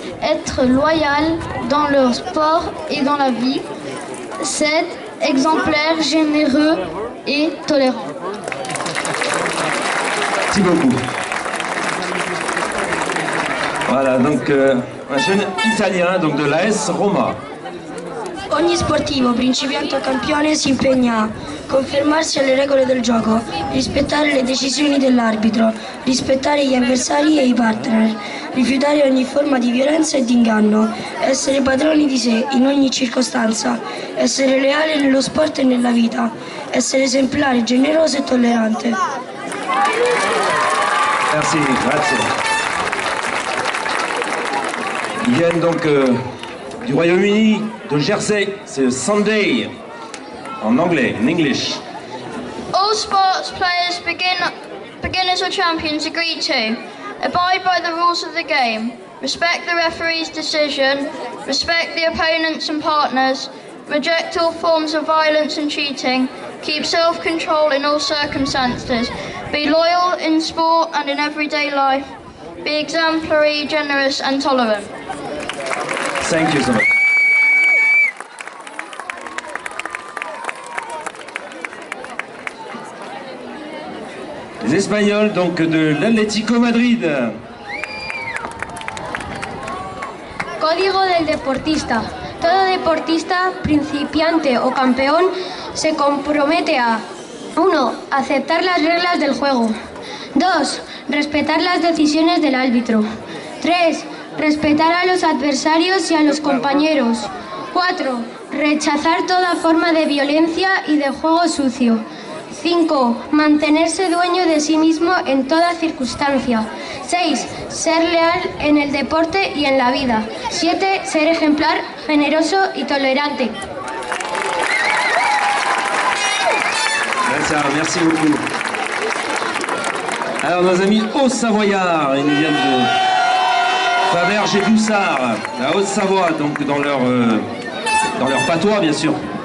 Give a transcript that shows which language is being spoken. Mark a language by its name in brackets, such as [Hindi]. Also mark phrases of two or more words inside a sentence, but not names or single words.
[French] Être loyal dans le sport et dans la vie. 7. Exemplaire, généreux et tolérant. Merci beaucoup. Voilà, donc un jeune italien donc de l'AS Roma. [Italian] Ogni sportivo, principiante o campione, si impegna a confermarsi alle regole del gioco, rispettare le decisioni dell'arbitro, rispettare gli avversari e i partner, rifiutare ogni forma di violenza e di inganno, essere padroni di sé in ogni circostanza, essere leale nello sport e nella vita, essere esemplare, generoso e tollerante. [French] Merci, grazie. Ils viennent donc du Royaume-Uni, de Jersey, c'est Sunday, en anglais, in English. [English] All sports players begin beginners or champions agree to. Abide by the rules of the game. Respect the referee's decision. Respect the opponents and partners. Reject all forms of violence and cheating. Keep self-control in all circumstances. Be loyal in sport and in everyday life. Be exemplary, generous and tolerant. Thank you so much. [French] Les Espagnols donc de l'Atlético Madrid. [Spanish] Código del deportista. Todo deportista, principiante o campeón, se compromete a 1. Aceptar las reglas del juego. 2. Respetar las decisiones del árbitro. 3. Respetar a los adversarios y a los compañeros. 4. Rechazar toda forma de violencia y de juego sucio. 5. Mantenerse dueño de sí mismo en toda circunstancia. 6. Ser leal en el deporte y en la vida. 7. Ser ejemplar, generoso y tolerante. [French] Merci beaucoup. Alors nos amis Haut-Savoyards, ils nous viennent de Faverges et Doussard, la Haute-Savoie, donc dans leur patois bien sûr.